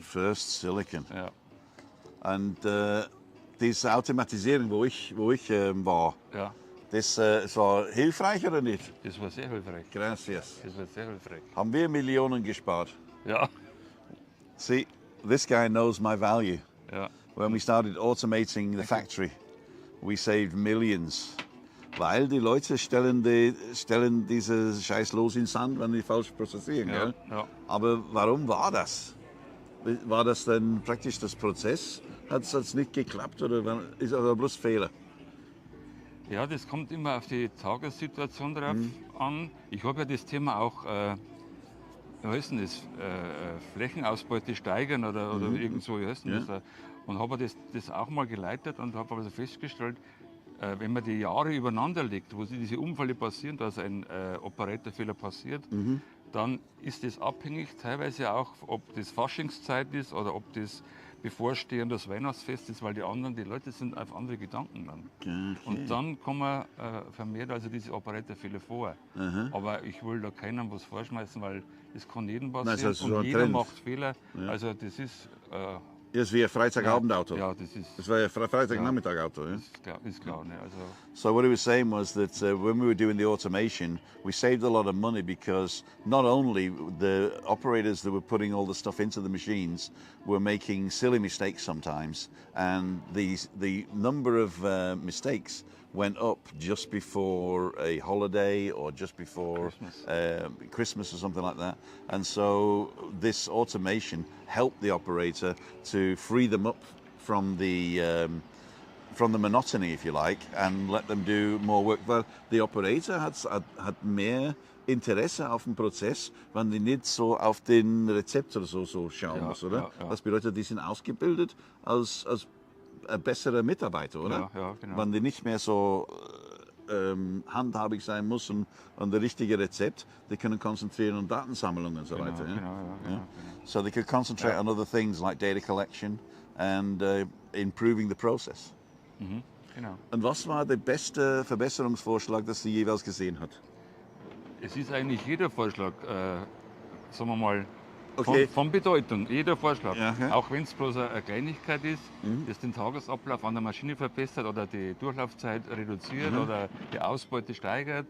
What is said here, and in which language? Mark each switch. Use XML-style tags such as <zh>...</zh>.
<en>First Silicon.</en> <de>Ja. Und diese Automatisierung, wo ich war, Ja, das war hilfreich oder nicht? das war sehr hilfreich.</de> <es>Gracias.</es> <de>Das war sehr hilfreich. Haben wir Millionen gespart. Ja,</de> <en>See, this guy knows my value.</en> <de>ja.</de> <en>When we started automating the factory, we saved millions.</en> <de>Weil die Leute stellen diese Scheiß los in Sand, wenn die falsch prozessieren. Ja, Gell? ja. Aber warum war das? War das dann praktisch das Prozess? Hat es nicht geklappt oder ist das bloß Fehler? Ja, das kommt immer auf die Tagessituation drauf an. Ich habe ja das Thema auch, wie heißt denn das, Flächenausbeute steigern oder irgend so, wie heißt denn das? Und habe das auch mal geleitet und habe also festgestellt, wenn man die Jahre übereinander legt, wo diese Unfälle passieren, dass ein Operatorfehler passiert, dann ist das abhängig teilweise auch, ob das Faschingszeit ist oder ob das bevorstehendes Weihnachtsfest ist, weil die Leute sind auf andere Gedanken dann. Okay. Und dann kommen vermehrt also diese Operatorfehler vor. Aber ich will da keinem was vorschmeißen, weil das kann jedem passieren. Nein, das ist so und ein jeder Trend. macht Fehler. Also das ist... Das ist wie ein Freitagabendauto. Ja, das ist... Das war ein Freitagnachmittagauto. Ja? Ist klar, ne? Also,</de> <en>So what he was saying was that when we were doing the automation, we saved a lot of money because not only the operators that were putting all the stuff into the machines were making silly mistakes sometimes, and the number of mistakes went up just before a holiday or just before Christmas or something like that. And so this automation helped the operator to free them up from the monotony, if you like, and let them do more work.</en> <de>Weil</de> <en>the operator</en> <de>hat mehr Interesse auf den Prozess, wenn die nicht so auf den Rezept oder so schauen muss, oder? Ja. Das bedeutet, die sind ausgebildet als ein besserer Mitarbeiter, oder? Ja, genau. Wenn die nicht mehr so handhabig sein muss und der richtige Rezept, die können konzentrieren und Datensammlung und so weiter. Ja? Genau.</de> <en>So they could concentrate on other things like data collection and improving the process.</en> <de>Genau. Und was war der beste Verbesserungsvorschlag, das sie jeweils gesehen hat? Es ist eigentlich jeder Vorschlag, sagen wir mal, Okay. von Bedeutung. Jeder Vorschlag. Ja, okay. Auch wenn es bloß eine Kleinigkeit ist, das den Tagesablauf an der Maschine verbessert oder die Durchlaufzeit reduziert oder die Ausbeute steigert.</de>